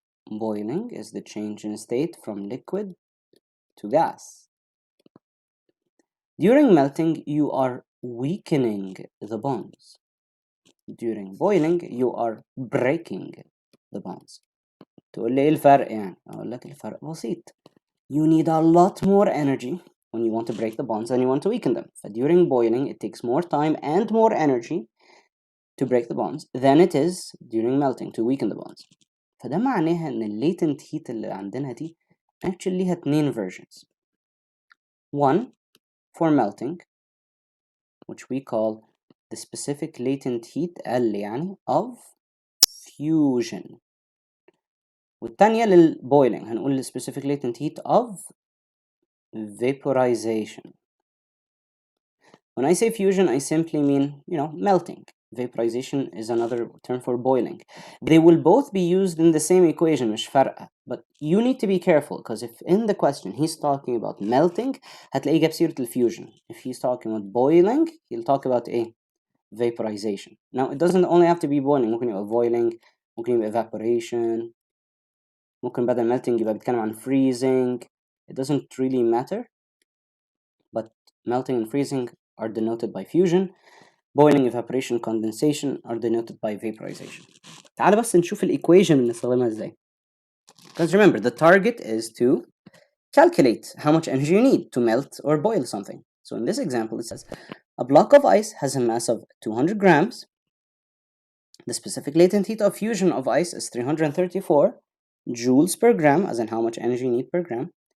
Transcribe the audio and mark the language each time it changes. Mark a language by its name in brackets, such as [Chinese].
[English] Boiling is the change in state from liquid to gas. During melting, you are weakening the bonds. During boiling, you are breaking the bonds. [Arabic] تقول لي إيه الفرق يعني؟ أقول لك الفرق بسيط. [English] You need a lot more energy when you want to break the bonds than you want to weaken them. So during boiling, it takes more time and more energy to break the bonds than it is during melting to weaken the bonds. [Arabic] فده معناها إن ال latent heat اللي عندنا دي [English] actually [Arabic] ليها اتنين versions. [English] One for melting, which we call the specific latent heat L [Arabic] يعني [English] of fusion. [Arabic] والتانية للboiling هنقول [English] the specific latent heat of vaporization. When I say fusion, I simply mean, melting. Vaporization is another term for boiling. They will both be used in the same equation, [Arabic] مش فارقة. [English] But you need to be careful, because if in the question he's talking about melting, [Arabic] هتلاقيه جاب سيرة الفيوجن. [English] If he's talking about boiling, he'll talk about vaporization. Now, it doesn't only have to be boiling. [Arabic] ممكن يبقى [English] boiling, ممكن يبقى evaporation, [Arabic] ممكن بدل [English] melting [Arabic] يبقى بيتكلم عن [English] freezing. It doesn't really matter. But melting and freezing are denoted by fusion. Boiling, evaporation, condensation are denoted by vaporization. [Arabic] تعال بس نشوف الإيكويشن بنستخدمها ازاي. [English] Because remember, the target is to calculate how much energy you need to melt or boil something. So in this example, it says a block of ice has a mass of 200 grams. The specific latent heat of fusion of ice is 334 joules per gram, as in how much energy you need per gram.